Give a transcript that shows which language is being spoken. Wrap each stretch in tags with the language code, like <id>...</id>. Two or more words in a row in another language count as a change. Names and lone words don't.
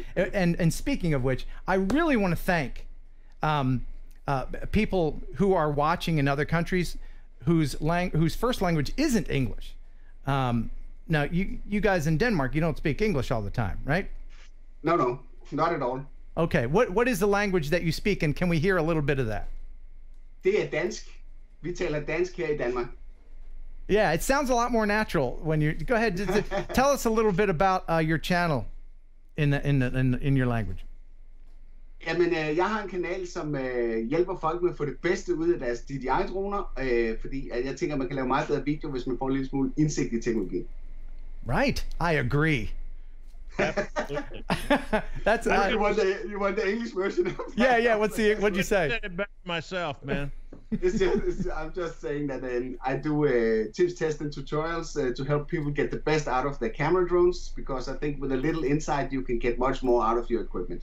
<en>And speaking of which, I really want to thank people who are watching in other countries whose first language isn't English. Now, you guys in Denmark, you don't speak English all the time, right? No, not at all. Okay, what is the language that you speak, and can we hear a little bit of that?</en> <da>Det dansk. Vi taler dansk her I Danmark.</da> <en>Yeah, it sounds a lot more natural when you go ahead. Tell us a little bit about your channel in your language.</en> <da>Jamen, jeg har en kanal, som hjælper folk med at få det bedste ud af deres DJI-droner, fordi jeg tænker, man kan lave meget bedre video, hvis man får en lille smule indsigt i teknologi.</da> <en>Right, I agree. That's you want the English version of that? Yeah. What'd you say? I said it better myself, man. I'm just saying that I do tips, tests, and tutorials to help people get the best out of their camera drones, because I think with a little insight you can get much more out of your equipment.</en>